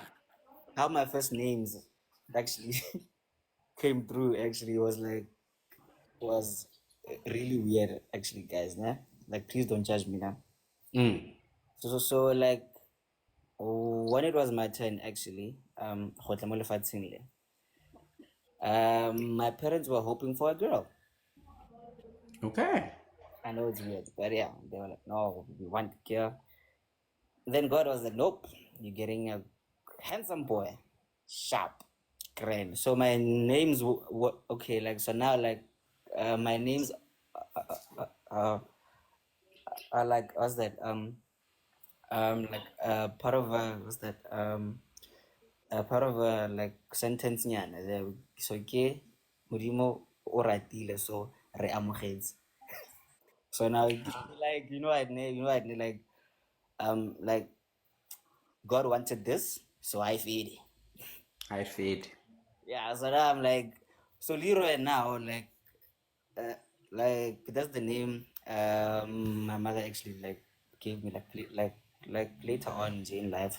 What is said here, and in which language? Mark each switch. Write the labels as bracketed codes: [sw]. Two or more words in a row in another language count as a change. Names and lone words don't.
[en] how my first names actually came through actually was really weird actually, guys. Nah? Like please don't judge me now. Mm. So like when it was my turn actually, [tn] go tla mo lefatsheng le, [en] my parents were hoping for a girl. Okay. I know it's weird, but yeah, they were like, no, we want a girl. Then God was like, nope, you're getting a handsome boy, sharp, grand. So my names were okay. Like so now, like my names are like what's that? Like part of what's that? a part of a like sentence nyana there. [tn] So ke modimo o ratile so re amogetse. [en] So now like like God wanted this, so I feed it. I fade. Yeah, so now I'm like, so Leroy now uh, like that's the name my mother actually like gave me like later on in life.